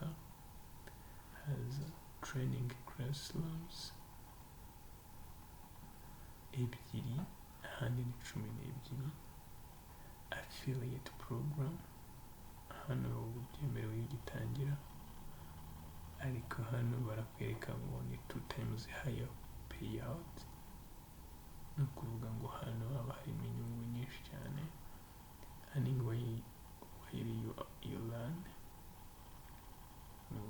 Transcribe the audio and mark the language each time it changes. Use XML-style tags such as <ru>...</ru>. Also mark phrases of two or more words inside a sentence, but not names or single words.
<rw>Haza</rw> <en>training classrooms</en> <rw>2, ahandi ni 12.</rw> <en>Affiliate program,</en> <rw>hano uba byemerewe iyo ugitangira, ariko hano barakwereka ngo ni</rw> <en>2 times higher payout.</en> <rw>Ni ukuvuga ngo hano haba harimo inyungu nyinshi cyane.</rw> <en>Earning while you learn,</en>